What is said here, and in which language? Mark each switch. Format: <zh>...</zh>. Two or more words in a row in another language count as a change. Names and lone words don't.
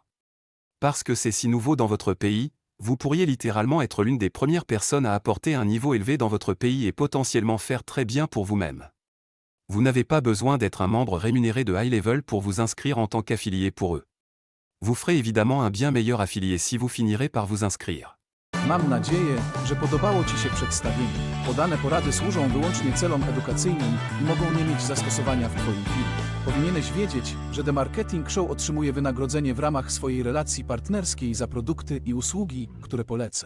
<fr>Parce que c'est si nouveau dans votre pays, vous pourriez littéralement être l'une des premières personnes à apporter un niveau élevé dans votre pays et potentiellement faire très bien pour vous-même. Vous n'avez pas besoin d'être un membre rémunéré de iLevel pour vous inscrire en tant qu'affilié pour eux. Vous ferez évidemment un bien meilleur affilié si vous finirez par vous inscrire.</fr> <pl>Mam nadzieję, że podobało Ci się przedstawienie. Podane porady służą wyłącznie celom edukacyjnym i mogą nie mieć zastosowania w Twoim firmie. Powinieneś wiedzieć, że The Marketing Show otrzymuje wynagrodzenie w ramach swojej relacji partnerskiej za produkty i usługi, które poleca.</pl>